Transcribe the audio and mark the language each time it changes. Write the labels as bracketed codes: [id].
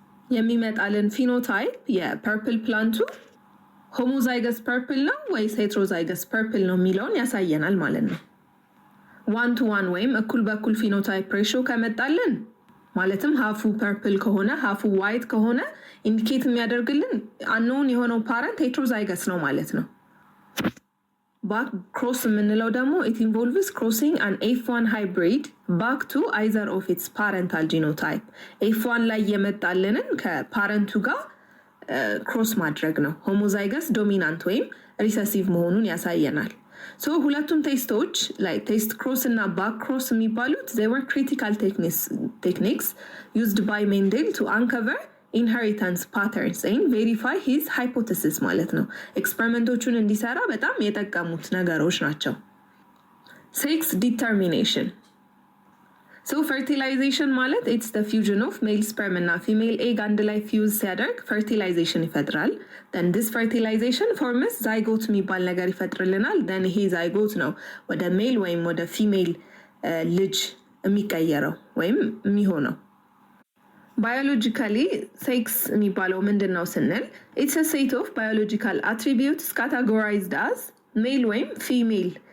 [am] የሚመጣልን ፊኖታይፕ የፐርፕል ፕላንቱ ሆሞዛይገስ ፐርፕል ነው ወይስ ሄትሮዛይገስ ፐርፕል ነው የሚለውን ያሳየናል ማለት ነው። 1:1 ወይም እኩል በኩል ፊኖታይፕ ሬሽዮ ከመጣልን ማለትም ሃፉ ፐርፕል ከሆነ ሃፉ ዋይት ከሆነ ኢንዲኬት የሚያደርግልን unknown የሆነው ፓረንት ሄትሮዛይገስ ነው ማለት ነው። ባክ ክሮስ የምንለው ደግሞ [en] it involves crossing an F1 hybrid back to either of its parental genotype. [am] F1 ላይ የመጣልንን ከፓረንቱ ጋር ክሮስ ማድረግ ነው። ሆሞዛይገስ ዶሚናንት ወይም ሪሰሲቭ መሆኑን ያሳየናል። ሶ ሁለቱም ቴስቶች like ቴስት ክሮስ እና ባክ ክሮስ የሚባሉት [en] they were critical techniques used by Mendel to uncover inheritance patterns and verify his hypothesis [am] ማለት ነው። ኤክስፐሪመንቶቹን እንዲሰራ በጣም የጠቀሙት ነገሮች ናቸው። sex determination. [en] So fertilization ማለት it's the fusion of male sperm እና female egg አንድ ላይ fuse ሲያደርግ fertilization ይፈጥራል። then this fertilization forms zygote የሚባል ነገር ይፈጥርልናል። then ይሄ zygote ነው [am] ወደ ሜል ወይም ወደ ፊሜል ልጅ የሚቀየረው ወይም የሚሆነው። [en] biologically sex የሚባለው ምንድነው ስንል it's a set of biological attributes categorized as male ወይም female